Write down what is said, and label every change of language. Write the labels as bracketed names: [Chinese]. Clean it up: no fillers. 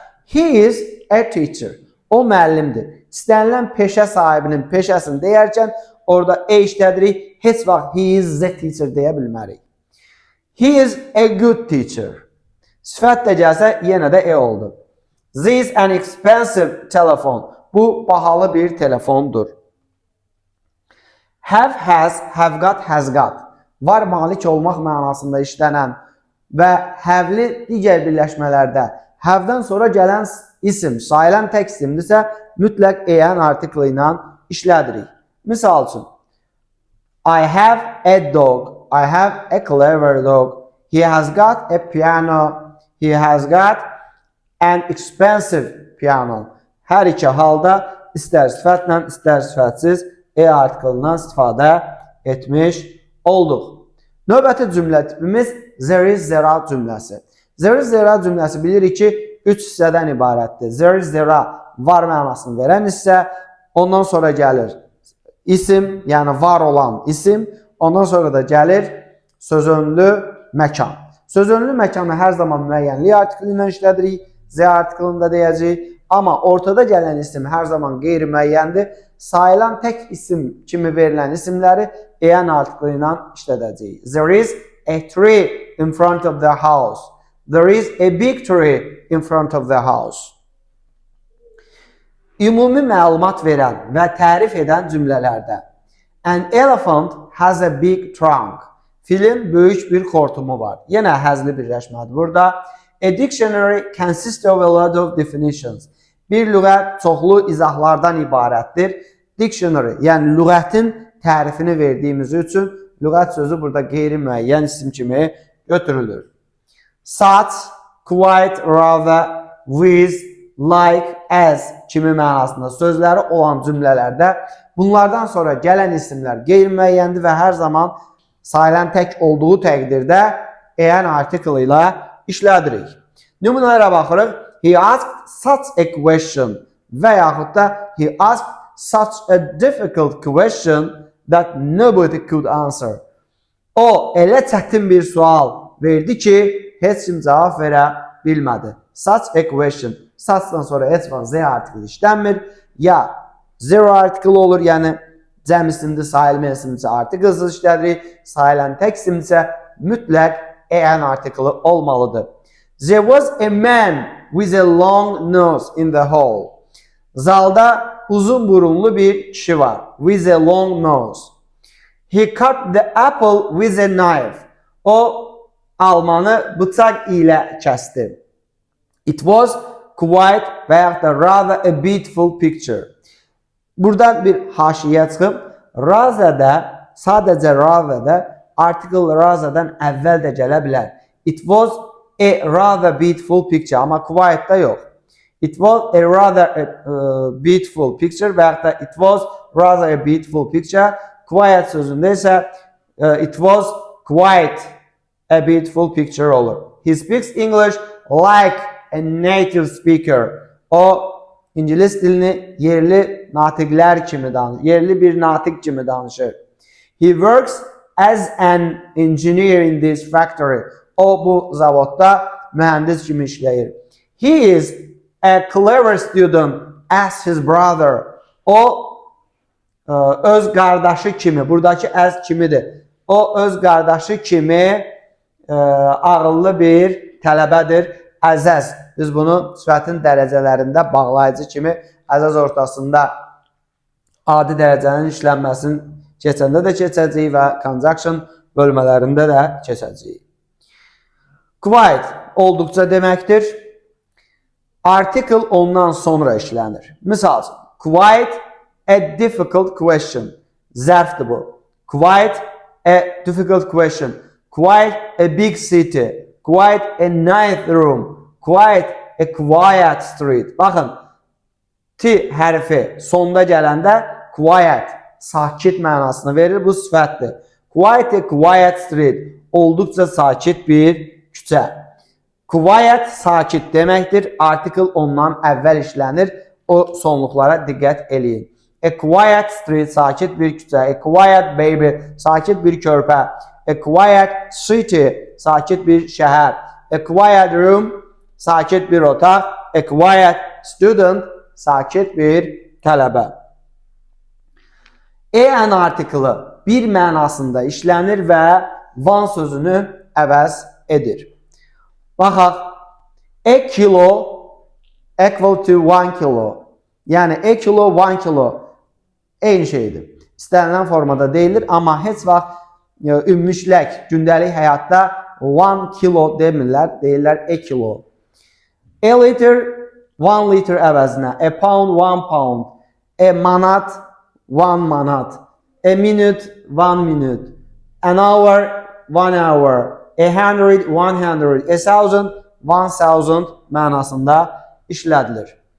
[English] He is a teacher. [Azerbaijani] O müəllimdir. İstənilən peşə sahibinin peşəsini deyərkən orada işlədirik. Heç vaxt [English] he is the teacher [Azerbaijani] deyə bilmərik. [English] He is a good teacher. [Azerbaijani] Sifət də gəlsə yenə də oldu. [English] This is an expensive telephone. [Azerbaijani] Bu bahalı bir telefondur. [English] Have, has, have got, has got. [Azerbaijani] Var, malik olmaq mənasında işlənən və have-li digər birləşmələrdə have-dən sonra gələn isim sayılan tək isimdirsə, mütləq e'n artiklı ilə işlədirik. Misal üçün, [English] I have a dog. I have a clever dog. He has got a piano. He has got an expensive piano. [Azerbaijani] Hər iki halda istər sifətlə, istər sifətsiz artiklından istifadə etmiş olduq. Növbəti cümlə tipimiz there is, there are cümləsi. There is there cümləsi bilirik ki, 3 hissədən ibarətdir. There is there var mənasını verən hissə, ondan sonra gəlir isim, yəni var olan isim, ondan sonra da gəlir sözönlü məkan. Sözönlü məkanı hər zaman müəyyənlik artikli ilə işlədirik, Z artiklında deyəcəyik, amma ortada gələn isim hər zaman qeyri-müəyyəndir. Sayılan tək isim kimi verilən isimləri en artikli ilə işlədəcəyik. [English] There is a tree in front of the house. There is a big tree in front of the house. [Azerbaijani] Ümumi məlumat verən və tərif edən cümlələrdə [English] an elephant has a big trunk. [Azerbaijani] Filin böyük bir xortumu var. Yenə həzli birləşmədir burada. [English] A dictionary consists of a lot of definitions. [Azerbaijani] Bir lüğət çoxlu izahlardan ibarətdir. Dictionary, yəni lüğətin tərifini verdiyimiz üçün lüğət sözü burada qeyri-müəyyən isim kimi götürülür. Such, quite, rather, with, like, as kimi mənasında sözləri olan cümlələrdə bunlardan sonra gələn isimlər qeyri-müəyyəndir və hər zaman sayılan tək olduğu təqdirdə en article ilə işlədirik. Nümunələrə baxırıq. [English] He asked such a question [Azerbaijani] və yaxud da [English] he asked such a difficult question that nobody could answer. [Azerbaijani] O elə çətin bir sual verdi ki, heç kim cavab verə bilmədi. [English] Such a question. [Azerbaijani] Suchdan sonra heç vaxt Z artikli işlənmir. Ya zero artikli olur, yəni cəm isimdir, sayılma isimdir, artiklsız işlədirik. Sayılan tək isimdirsə mütləq en artikli olmalıdır. [English] There was a man with a long nose in the hall. [Azerbaijani] Zalda uzun burunlu bir kişi var. [English] With a long nose. He cut the apple with a knife. [Azerbaijani] O almanı bıçaq ilə kəsdi. [English] It was quite [Azerbaijani] və yaxud da [English] rather a beautiful picture. [Azerbaijani] Buradan bir haşiyə çıxıb, rather'da, sadəcə rather'da article rather'dan əvvəl də gələ bilər. [English] It was a rather beautiful picture, [Azerbaijani] amma quite'da yox. [English] It was a rather beautiful picture [Azerbaijani] və yaxud da [English] it was rather a beautiful picture. [Azerbaijani] Quiet sözündə isə [English] it was quite a beautiful picture [Azerbaijani] olur. [English] He speaks English like a native speaker. [Azerbaijani] O İngilis dilini yerli natiqlər kimi danışır, yerli bir natiq kimi danışır. [English] He works as an engineer in this factory. [Azerbaijani] O bu zavodda mühəndis kimi işləyir. [English] He is a clever student as his brother. [Azerbaijani] O öz qardaşı kimi, buradakı as kimidir. O öz qardaşı kimi ağıllı bir tələbədir. Əzəz. Biz bunu sifətin dərəcələrində bağlayıcı kimi əzəz ortasında adi dərəcənin işlənməsini keçəndə də keçəcəyik və conjunction bölmələrində də keçəcəyik. Quite olduqca deməkdir. Article ondan sonra işlənir. Misal üçün, [English] quite a difficult question. [Azerbaijani] Zərfdir bu. [English] Quite a difficult question. Quite a big city. Quite a nice room. Quite a quiet street. [Azerbaijani] Baxın, T hərfi sonda gələndə quiet, sakit mənasını verir. Bu sifətdir. [English] Quite a quiet street. [Azerbaijani] Olduqca sakit bir küçə. Quiet, sakit deməkdir. Article ondan əvvəl işlənir. O sonluqlara diqqət eləyin. [English] A quiet street, [Azerbaijani] sakit bir küçə. [English] A quiet baby, [Azerbaijani] sakit bir körpə. [English] A quiet city, [Azerbaijani] sakit bir şəhər. [English] A quiet room, [Azerbaijani] sakit bir otaq. [English] A quiet student, [Azerbaijani] sakit bir tələbə. En artiklı bir mənasında işlənir və one sözünü əvəz edir. Baxaq, [English] a kilo equal to 1 kilo. [Azerbaijani] Yəni, a kilo, 1 kilo eyni şeydir. İstənilən formada deyilir, amma heç vaxt ümmüşlək, gündəlik həyatda 1 kilo demirlər, deyirlər a kilo. [English] A liter, 1 liter [Azerbaijani] əvəzinə, [English] a pound, 1 pound, a manat, 1 manat, a minute, 1 minute, an hour, 1 hour, a hundred, 100, a thousand, 1000 [Azerbaijani] mənasında işlədilir.